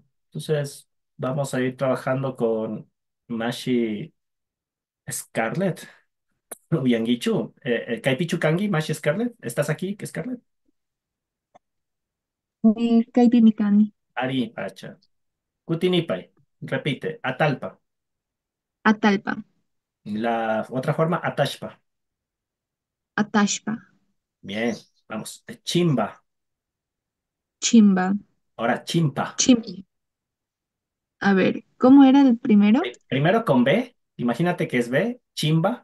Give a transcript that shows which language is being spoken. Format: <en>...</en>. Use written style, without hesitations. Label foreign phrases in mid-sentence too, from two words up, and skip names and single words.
<es>Entonces, vamos a ir trabajando con Mashi Scarlett.</es> <qu>Uyangichu. Kaipichu Kangi, Mashi Scarlett.</qu> <es>¿Estás aquí, Scarlett?</es> <qu>Kaipi Mikani. Ari, Pacha. Kutinipai. Repite. Atalpa. Atalpa.</qu> <es>La otra forma, Atashpa.</es> <qu>Atashpa.</qu> <es>Bien. Vamos. Chimba.</es> <qu>Chimba.</qu> <es>Ahora, chimpa.</es> <qu>Chimpa.</qu> <es>A ver, ¿cómo era el primero? Primero con B. Imagínate que es B, chimba.</es>